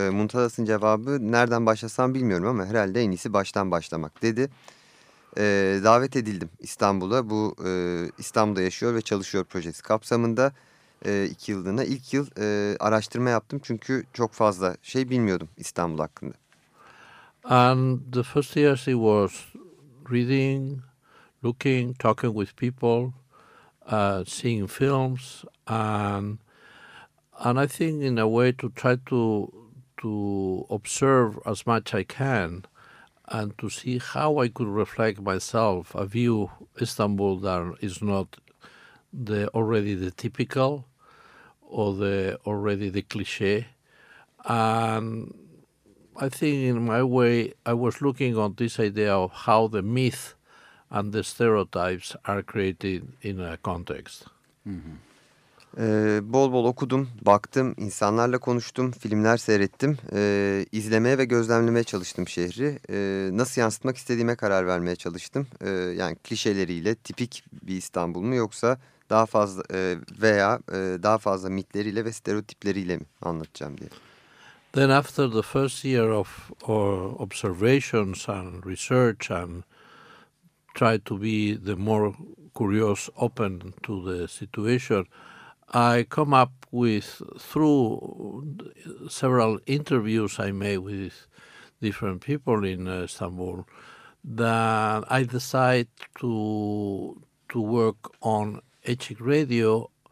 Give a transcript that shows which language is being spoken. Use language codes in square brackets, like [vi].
[tr] Muntadas'ın cevabı, nereden başlasam bilmiyorum ama herhalde en iyisi baştan başlamak dedi. Davet edildim İstanbul'a. Bu İstanbul'da yaşıyor ve çalışıyor projesi kapsamında. 2 yıllığına. İlk yıl araştırma yaptım çünkü çok fazla şey bilmiyordum İstanbul hakkında. [en] And the first years it was reading, looking, talking with people, seeing films, and I think in a way to try to observe as much I can and to see how I could reflect myself, a view Istanbul that is not the already the typical or the already the cliché. And I think in my way I was looking on this idea of how the myth and the stereotypes are created in a context. [tr] Bol bol okudum, baktım, insanlarla konuştum, filmler seyrettim, izlemeye ve gözlemlemeye çalıştım şehri. Nasıl yansıtmak istediğime karar vermeye çalıştım. Yani klişeleriyle tipik bir İstanbul mu yoksa daha fazla veya daha fazla mitleriyle ve stereotipleriyle mi anlatacağım diye. [en] Then after the first year of observations and research and try to be the more curious, open to the situation, I come up with, through several interviews I made with different people in Istanbul, that I decide to work on Açık Radio